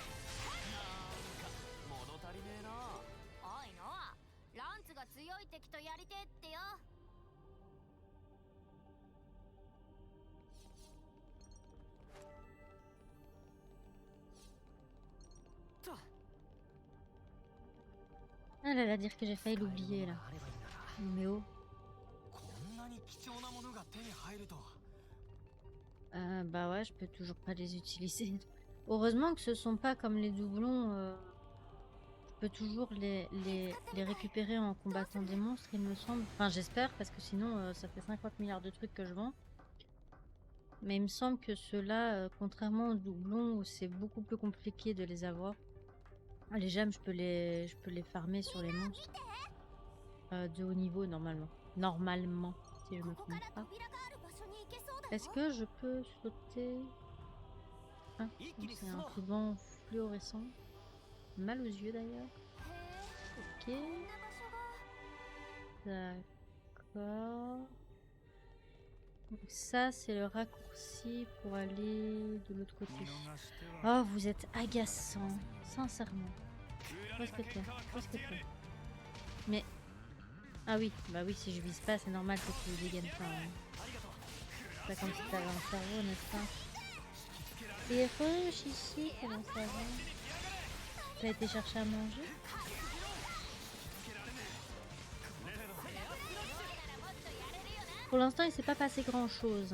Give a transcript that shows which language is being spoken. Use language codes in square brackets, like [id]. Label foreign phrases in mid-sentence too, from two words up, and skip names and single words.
[ja] なんか物足りねえなおいノアランツが強い敵とやりてえってよと [fr] Ah là là, dire que j'ai failli l'oublier là. [ja] あればいいんだな [fr] Mais oh. [ja] こんなに貴重なものが手に入るとは [fr] Bah ouais, je peux toujours pas les utiliser. Heureusement que ce sont pas comme les doublons. Je peux toujours les récupérer en combattant des monstres, il me semble. Enfin, j'espère, parce que sinon, ça fait 50 milliards de trucs que je vends. Mais il me semble que ceux-là, contrairement aux doublons, où c'est beaucoup plus compliqué de les avoir. Les gemmes, je peux les farmer sur les monstres. De haut niveau, normalement. Normalement, si je me [ja] ここ [fr] trompe [ja] から [fr] pas. [ja] 扉がある場所に行けそうだよ [fr] Est-ce que je peux sauter? Ah, non, c'est un ruban fluorescent. Mal aux yeux d'ailleurs. [ja] へえ [fr] Ok, [ja] こんな場所が [fr] d'accord. Donc ça, c'est le raccourci pour aller de l'autre côté. [ja] 見逃しては [fr] Oh, vous êtes agaçant, sincèrement. Où est-ce que t'es? Où est-ce que t'es? Mais... Ah oui, bah oui, si je vise pas, c'est normal que tu dégaines pas. Hein. [ja] ありがとう [fr] C'est pas comme si t'avais un cerveau, n'est-ce pas? Et riche ici, comment ça va? T'as été chercher à manger? Pour l'instant, il s'est pas passé grand-chose.